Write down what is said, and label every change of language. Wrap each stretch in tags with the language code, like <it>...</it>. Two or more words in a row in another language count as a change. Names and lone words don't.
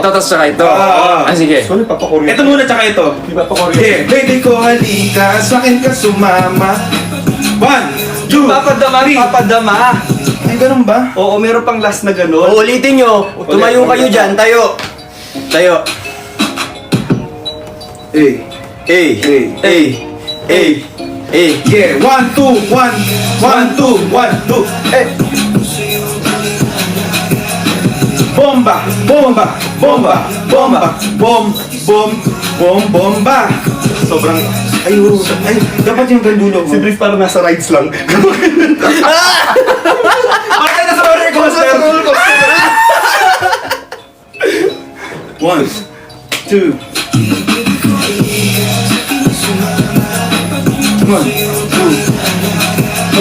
<tl>Ito, tapos saka ito. Sige. So, nagpapakoryo. Ito muna, tsaka ito. Di ba pakoryo? Yeah, baby ko halika, sa akin ka sumama. 1, 2, Papadama, 3. papadama. Ay, ganun ba? Oo, meron pang last na ganon. Uulitin nyo. Tumayo kayo dyan. Tayo. Tayo. A. A. A. A. A. Yeah, 1, 2, 1. 1, 2, 1, 2. Eh. Bomba, bomba, bomba, bomba, bom, bom, bom, bomba. Sobrang, ay, dapat yung gandulo mo. Si Bricks parang nasa rides lang. Patay na sa roller coaster. 1, 2. 1, 2.</tl>